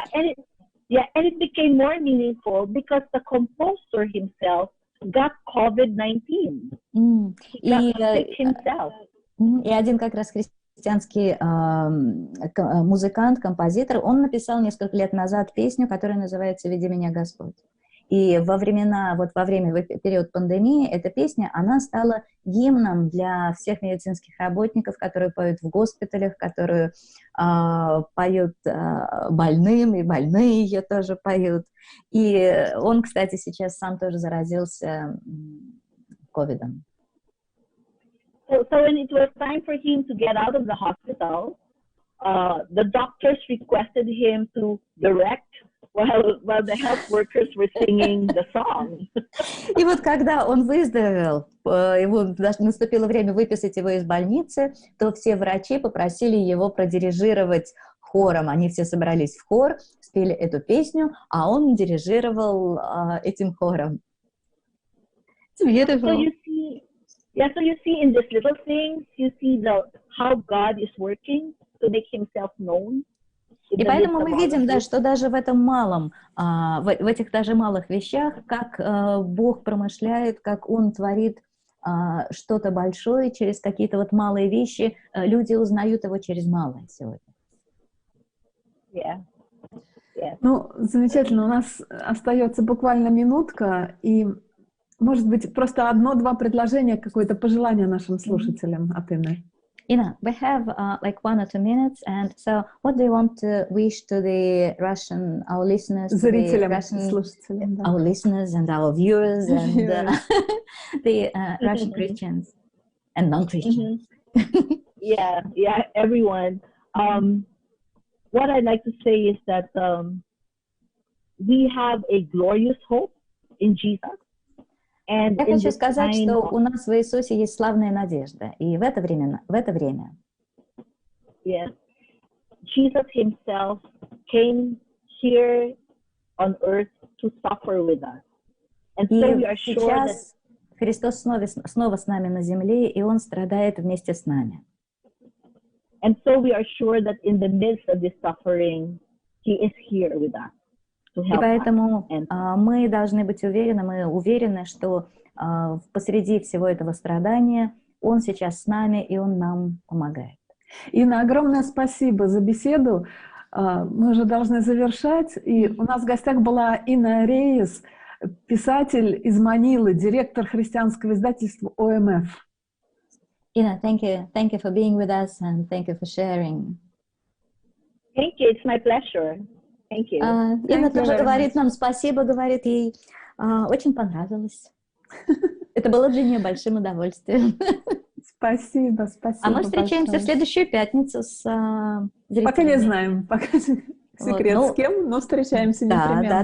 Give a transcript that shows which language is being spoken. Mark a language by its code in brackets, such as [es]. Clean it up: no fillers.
[en] And it became more meaningful because the composer himself got COVID-19. He got sick himself. [ru] И один как раз христианский музыкант, композитор, он написал несколько лет назад песню, которая называется «Веди меня, Господь». И во время период пандемии эта песня, она стала гимном для всех медицинских работников, которые поют в госпиталях, которые поют больным, и больные ее тоже поют. И он, кстати, сейчас сам тоже заразился ковидом. [en] So when it was time for him to get out of the hospital, the doctors requested him to direct while the health workers were singing the song. [ru] И вот когда он выздоровел, наступило время выписать его из больницы, то все врачи попросили его продирижировать хором. Они все собрались в хор, спели эту песню, а он дирижировал этим хором. [en] It's beautiful. So you see in these little things, you see how God is working to make himself known. [ru] И поэтому мы видим, да, что даже в этом малом, в этих даже малых вещах, как Бог промышляет, как Он творит что-то большое через какие-то вот малые вещи, люди узнают Его через малое сегодня. [en] Yeah. Yeah. [ru] Ну, замечательно, у нас остается буквально минутка, и, может быть, просто одно-два предложения, какое-то пожелание нашим слушателям от Инны. [en] Ina, we have like 1 or 2 minutes, and so what do you want to wish to the Russian, our listeners, [ru] Зрителям, [en] Russian, [ru] слушателям, да. [en] our listeners and our viewers and the Russian Christians and non-Christians? Yeah, everyone. What I'd like to say is that we have a glorious hope in Jesus. [ru] Я хочу сказать, что у нас в Иисусе есть славная надежда, и в это время. [en] Yes, Jesus Himself came here on earth to suffer with us, and so we are sure [ru] сейчас Христос снова с нами на земле, и Он страдает вместе с нами. [en] And so we are sure that in the midst of this suffering, He is here with us. [ru] И поэтому мы должны быть уверены, мы уверены, что посреди всего этого страдания Он сейчас с нами, и Он нам помогает. Инна, огромное спасибо за беседу. Мы уже должны завершать. И у нас в гостях была Инна Рейес, писатель из Манилы, директор христианского издательства ОМФ. [en] Инна, thank you for being with us and thank you for sharing. Thank you, it's my pleasure. Thank you. [ru] Инна тоже говорит нам спасибо, говорит, ей очень понравилось. Это было для нее большим удовольствием. Спасибо. А мы встречаемся в следующую пятницу с зрителями. Пока не знаем, пока секрет с кем, но встречаемся непременно.